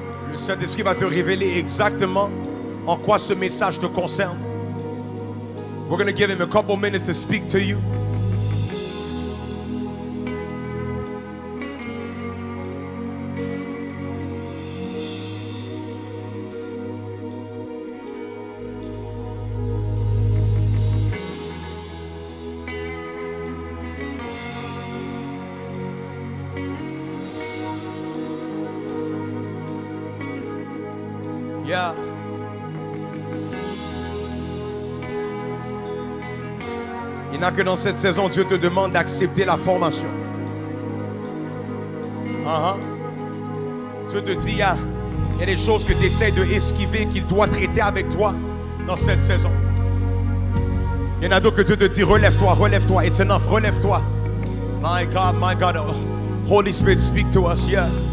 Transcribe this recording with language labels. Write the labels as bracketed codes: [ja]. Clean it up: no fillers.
[fr] Le Saint-Esprit va te révéler exactement en quoi ce message te concerne. [en] We're going to give him a couple minutes to speak to you. Yeah. [fr] Il n'y a que dans cette saison, Dieu te demande d'accepter la formation. Dieu te dit, il y a des choses que tu essaies de esquiver, qu'il doit traiter avec toi dans cette saison. Il y en a d'autres que Dieu te dit, relève-toi, relève-toi, [en] it's enough, [fr] relève-toi. [en] My God, oh, Holy Spirit, speak to us, yeah.